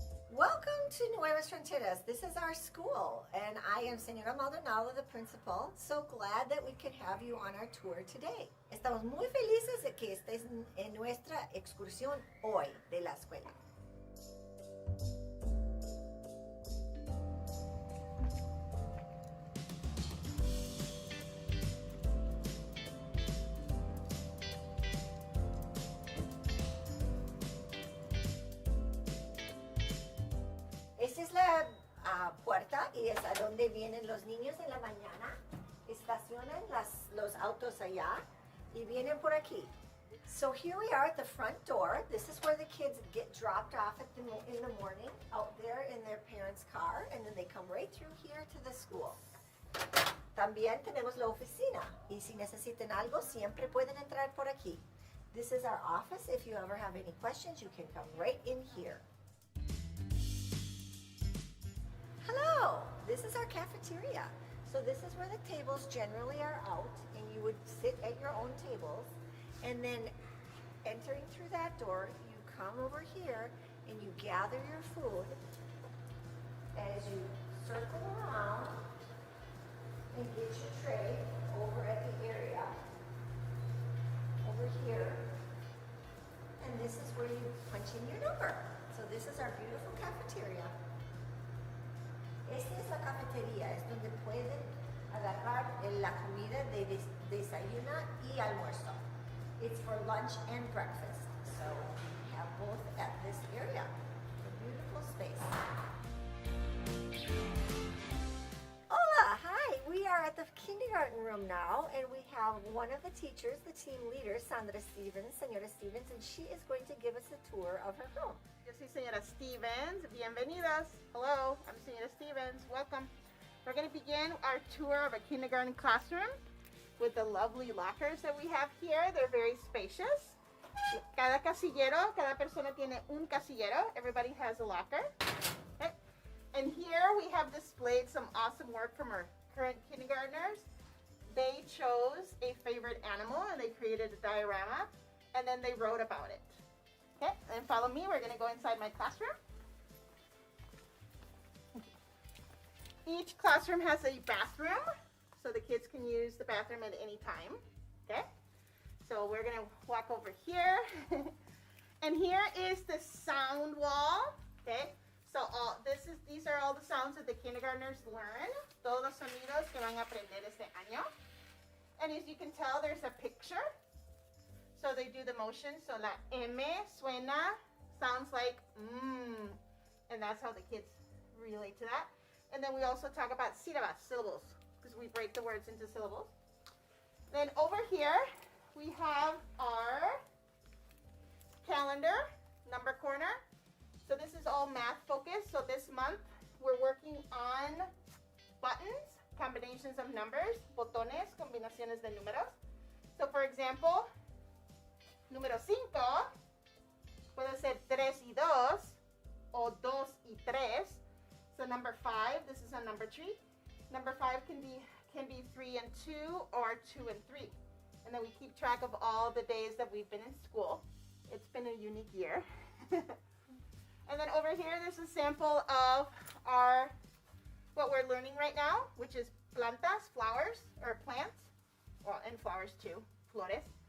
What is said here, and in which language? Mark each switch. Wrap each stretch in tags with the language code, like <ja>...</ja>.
<en>Welcome to Nuevas Fronteras. This is our school, and I am Señora Maldonado, the principal. So glad that we could have you on our tour today.</en> <es>Estamos muy felices de que estés en nuestra excursión hoy de la escuela. Esta es la puerta y es a donde vienen los niños en la mañana, estacionan los autos allá y vienen por aquí.</es> <en>So here we are at the front door. This is where the kids get dropped off in the morning out there in their parents' car, and then they come right through here to the school.</en> <es>También tenemos la oficina y si necesitan algo siempre pueden entrar por aquí.</es> <en>This is our office. If you ever have any questions, you can come right in here. Hello, this is our cafeteria. So this is where the tables generally are out, and you would sit at your own tables. And then entering through that door, you come over here and you gather your food as you circle around and get your tray over at the area over here. And this is where you punch in your number. So this is our beautiful cafeteria.</en> <es>Esta es la cafetería, es donde pueden agarrar la comida de desayuno y almuerzo.</es> <en>It's for lunch and breakfast. So we have both at this area. A beautiful space. Hola, hi. We are at the kindergarten room now, and we have one of the teachers, the team leader, Sandra Stevens, Señora Stevens, and she is going to give us a tour of her home.</en> <es>Yo soy Señora Stevens. Bienvenidas.</es> <en>Hello, I'm Señora Stevens. Welcome. We're going to begin our tour of a kindergarten classroom with the lovely lockers that we have here. They're very spacious.</en> <es>Cada casillero, cada persona tiene un casillero.</es> <en>Everybody has a locker. Okay. And here we have displayed some awesome work from our current kindergartners. They chose a favorite animal and they created a diorama and then they wrote about it. Okay, and follow me. We're going to go inside my classroom. Each classroom has a bathroom, so the kids can use the bathroom at any time. Okay, so we're going to walk over here. And here is the sound wall. Okay, so these are all the sounds that the kindergartners learn.</en> <es>Todos los sonidos que van a aprender este año.</es> <en>And as you can tell, there's a picture. So they do the motion. So</en> <es>la M suena,</es> <en>sounds like and that's how the kids relate to that. And then we also talk about sílabas, syllables, because we break the words into syllables. Then over here, we have our calendar, number corner. So this is all math focused. So this month, we're working on buttons, combinations of numbers,</en> <es>botones, combinaciones de números. So for example, número 5 puede ser 3 y 2 o 2 y 3.</es> <en>So number 5, this is a number tree. Number 5 can be 3 and 2 or 2 and 3. And then we keep track of all the days that we've been in school. It's been a unique year. And then over here, there's a sample of what we're learning right now, which is plantas, flowers, or plants, well, and flowers too, flores.</en>